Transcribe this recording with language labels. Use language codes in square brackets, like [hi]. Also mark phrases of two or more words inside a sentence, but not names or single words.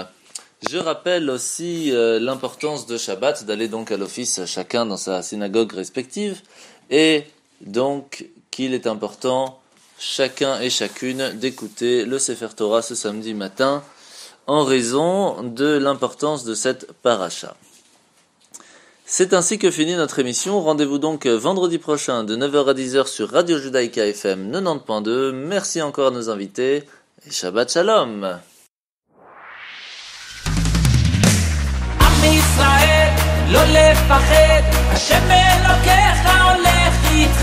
[fr] Je rappelle aussi l'importance de Shabbat, d'aller donc à l'office chacun dans sa synagogue respective, et donc qu'il est important, chacun et chacune, d'écouter le [he] ספר תורה [fr] ce samedi matin, en raison de l'importance de cette paracha. C'est ainsi que finit notre émission. Rendez-vous donc vendredi prochain de 9h à 10h sur Radio Judaïka FM 90.2. Merci encore à nos invités et [he] שבת שלום. עם ישראל, לא לפחד, השם אלוקיך הולך איתך.